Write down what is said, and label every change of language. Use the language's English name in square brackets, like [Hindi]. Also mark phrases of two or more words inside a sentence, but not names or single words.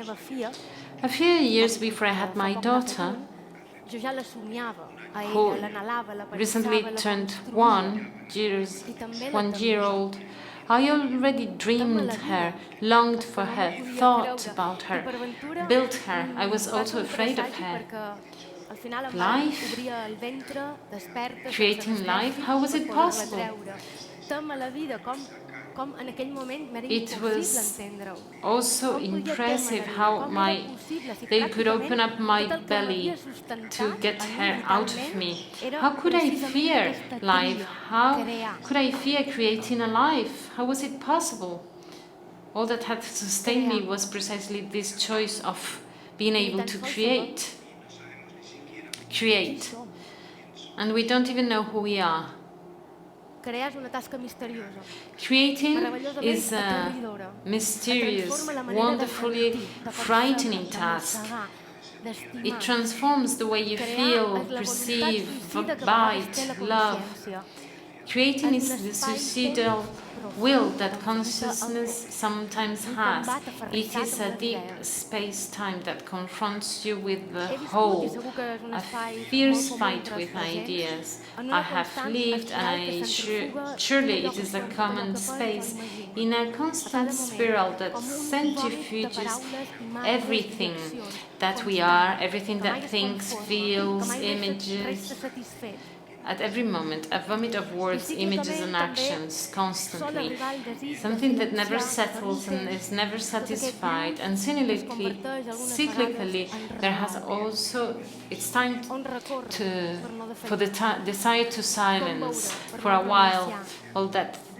[English] A few years before I had my daughter, who recently turned 1 year old, I already dreamed her, longed for her, thought about her, built her. I was also afraid of her. [Catalan] Al final em [English] Life? [Catalan] van obrir el ventre, desperta, [English] Creating [Catalan] sense [English] life? [Catalan] anestèsic, [English] How was [Catalan] per [English] it [Catalan] poder-la [English] possible? [Catalan] treure. Tema la vida, com en aquell moment m'era [English] It [Catalan] impossible [English] was [Catalan] entendre-ho. [English] also [Catalan] Com podia [English] impressive [Catalan] témer-hi, [English] how [Catalan] com era possible, si [English] they could open up my [Catalan] tot el que [English] belly [Catalan] m'havia [English] to [Catalan] sustentat [English] get [Catalan] a mi [English] her out of [Catalan] vitalment [English] me. [Catalan] era [English] How could I [Catalan] precisament [English] fear [Catalan] aquesta [English] life? [Catalan] tria, [English] How crear. could I fear creating a life? How was it possible? All that had sustained me was precisely this choice of being able to create. Create. And we don't even know who we are. [Catalan] Crear és una tasca misteriosa, [English] Creating [Catalan] meravellosament [English] is a [Catalan] aterridora. [English] mysterious, [Catalan] Transforma la manera de [English] wonderfully [Catalan] sentir, de [English] frightening [Catalan] percebre, [English] task. [Catalan] d'amossegar, d'estimar. [English] It transforms the way you [Catalan] Crear [English] feel, [Catalan] és la voluntat [English] perceive, [Catalan] suïcida que a vegades té [English] bite, [Catalan] la [English] love. [Catalan] consciència. [English] Creating [Catalan] És [English] is [Catalan] un [English] the [Catalan] espai [English] suicidal [Catalan] profund, [English] will that [Catalan] enfronta [English] consciousness [Catalan] el [English] sometimes [Catalan] un [English] has. [Catalan] combat [English] It [Catalan] aferrissat [English] is [Catalan] amb [English] a [Catalan] les [English] deep [Catalan] idees. [English] space-time that confronts you with the [Catalan] He viscut [English] whole, [Catalan] i segur que és un [English] a [Catalan] espai [English] fierce [Catalan] molt comú [English] fight [Catalan] entre [English] with [Catalan] els presents, [English] ideas. [Catalan] en [English] I [Catalan] una [English] have [Catalan] constant [English] lived [Catalan] espiral que [English] and [Catalan] centrifuga [English] surely [Catalan] tot [English] it [Catalan] allò [English] is [Catalan] que [English] a [Catalan] sona, tot [English] common [Catalan] allò que [English] space, [Catalan] pensa o imagina. [English] in a [Catalan] A cada [English] constant [Catalan] moment, [English] spiral that [Catalan] com un vòmit de [English] centrifuges [Catalan] paraules, imatges, [English] everything [Catalan] direccions, [English] that we [Catalan] constant, [English] are, everything [Catalan] que [English] that [Catalan] mai es [English] thinks, [Catalan] conforma, [English] feels, [Catalan] que mai [English] images. [Catalan] resta satisfet. [English] At every moment, a vomit of words, images and actions, constantly. Something that never settles and is never satisfied. And cyclically, there has also, it's time for the desire to silence for a while all that.